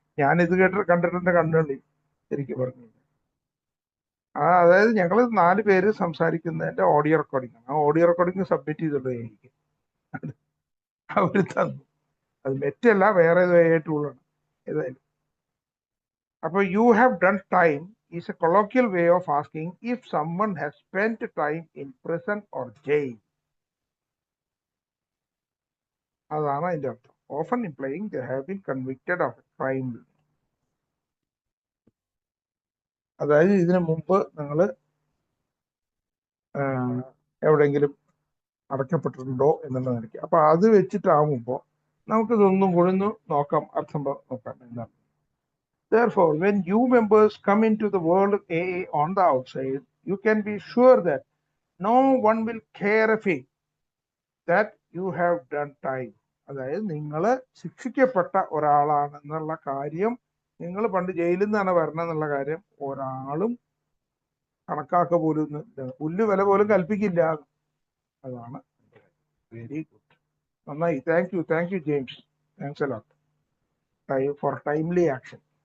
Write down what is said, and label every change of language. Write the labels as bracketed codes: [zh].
[ml] ഞാനിത് കണ്ടിട്ടുണ്ട് കണ്ടുള്ളി ശരിക്കും പറഞ്ഞു. അതായത് ഞങ്ങൾ 4 പേര് സംസാരിക്കുന്നതിന്റെ ഓഡിയോ റെക്കോർഡിംഗ് ആണ്. ആ ഓഡിയോ റെക്കോർഡിംഗ് സബ്മിറ്റ് ചെയ്തുള്ളൂ എനിക്ക്. അവർ തന്നു. അത് മെറ്റല്ല, വേറെ ഏതോ ടൂളാണ് ഏതായാലും. അപ്പോൾ [en] You have done time is a colloquial way of asking if someone has spent time in prison or jail. [ml] അതാണ് അതിന്റെ അർത്ഥം. [en] Often implying they have been convicted of a crime. [ml] അതായത് ഇതിനു മുമ്പ് നിങ്ങൾ എവിടെയെങ്കിലും അടയ്ക്കപ്പെട്ടിട്ടുണ്ടോ എന്നുള്ള നിലയ്ക്ക്. അപ്പൊ അത് വെച്ചിട്ടാവുമ്പോൾ നമുക്കിതൊന്നും കൂടി നോക്കാം, അർത്ഥം നോക്കാം എന്താണ്. [en] Therefore, when you members come into the world of AA on the outside, you can be sure that no one will care a fig that you have done time. [ml] അതായത് നിങ്ങൾ ശിക്ഷിക്കപ്പെട്ട ഒരാളാണെന്നുള്ള കാര്യം, നിങ്ങൾ പണ്ട് ജയിലിൽ നിന്നാണ് വരണമെന്നുള്ള കാര്യം ഒരാളും കണക്കാക്ക പോലും പുല്ല് വില പോലും കൽപ്പിക്കില്ല. അതാണ് [en] very good, [ml] നന്നായി. [en] Thank you James, thanks a lot for timely action.